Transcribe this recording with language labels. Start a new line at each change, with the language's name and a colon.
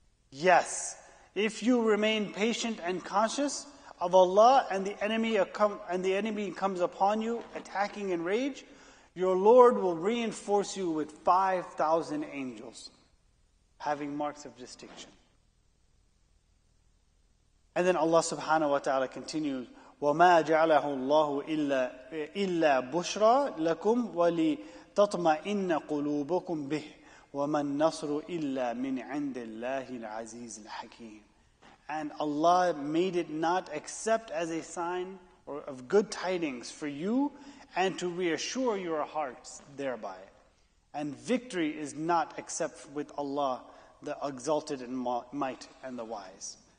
English: Yes, if you remain patient and conscious of Allah and the enemy comes upon you attacking in rage, your Lord will reinforce you with 5,000 angels, having marks of distinction. And then Allah subhanahu wa ta'ala continues,
Arabic: وَمَا جَعَلَهُ اللَّهُ إِلَّا بُشْرَى لَكُمْ وَلِتَطْمَئِنَّ قُلُوبُكُمْ بِهِ وَمَا النَّصْرُ إِلَّا مِنْ عِنْدِ اللَّهِ الْعَزِيزِ الْحَكِيمِ.
English: And Allah made it not except as a sign of good tidings for you and to reassure your hearts thereby. And victory is not except with Allah, the exalted in might and the wise.